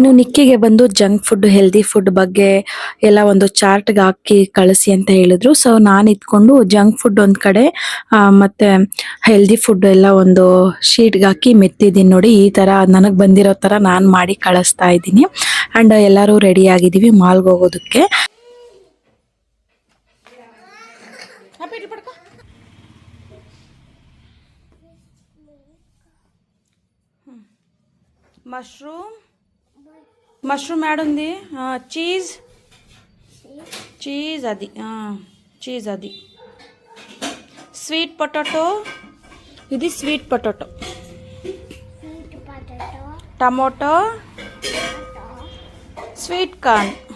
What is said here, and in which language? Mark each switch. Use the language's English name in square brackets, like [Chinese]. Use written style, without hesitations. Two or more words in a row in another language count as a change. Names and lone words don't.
[Kannada] ಇನ್ನು ನಿಕ್ಕಿಗೆ ಬಂದು [English] junk food healthy food [Kannada] ಬಗ್ಗೆ ಎಲ್ಲ ಒಂದು ಚಾರ್ಟ್ಗೆ ಹಾಕಿ ಕಳಿಸಿ ಅಂತ ಹೇಳಿದ್ರು. ಸೊ ನಾನು ಇದ್ಕೊಂಡು [English] junk food [Kannada] ಒಂದ್ ಕಡೆ ಮತ್ತೆ [English] healthy food [Kannada] ಎಲ್ಲ ಒಂದು ಶೀಟ್ಗೆ ಹಾಕಿ ಮೆತ್ತಿದ್ದೀನಿ. ನೋಡಿ ಈ ತರ ನನಗ್ ಬಂದಿರೋ ತರ ನಾನ್ ಮಾಡಿ ಕಳಿಸ್ತಾ ಇದ್ದೀನಿ. ಅಂಡ್ ಎಲ್ಲರೂ ರೆಡಿ ಆಗಿದೀವಿ ಮಾಲ್ಗೆ ಹೋಗೋದಕ್ಕೆ. [Telugu] మష్రూమ్ యాడుంది, చీజ్ అది [English] sweet potato, [Telugu] ఇది [English] sweet potato, tomato, sweet corn.